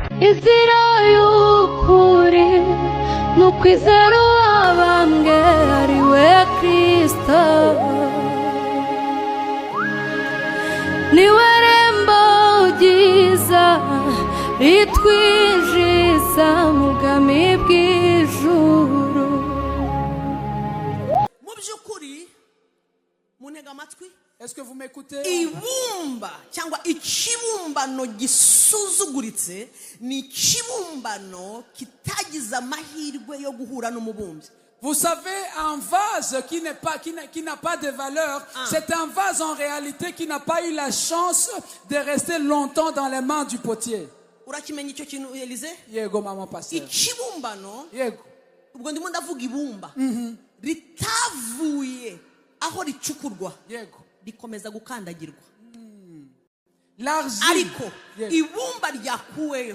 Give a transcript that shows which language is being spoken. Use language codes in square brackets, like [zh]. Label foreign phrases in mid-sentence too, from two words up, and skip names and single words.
[rw] inzira y'ukuri n'ukwizera uwabambwe ari we Kristo niwe rembo ryiza ritwinjiza mu bwami bw'ijuru. Mu by'ukuri muntega amatwi. [fr] Est-ce que vous m'écoutez? [rw] Ibumba cyangwa ikibumbano gisuzuguritse ni ikibumbano kitagize amahirwe yo guhura n'umubumbyi. [fr] Vous savez, un vase qui n'a pas de valeur, c'est un vase en réalité qui n'a pas eu la chance de rester longtemps dans les mains du potier. [rw] Urakimenya icyo kintu Elize? Yego mama pasteur. Ikibumbano, Yego. ubwo ndimo ndavuga ibumba. Ritavuye aho ricukurwa. Yego. Rikomeza gukandagirwa. [fr] L'argile. [rw] Ariko ibumba ryakuweyo.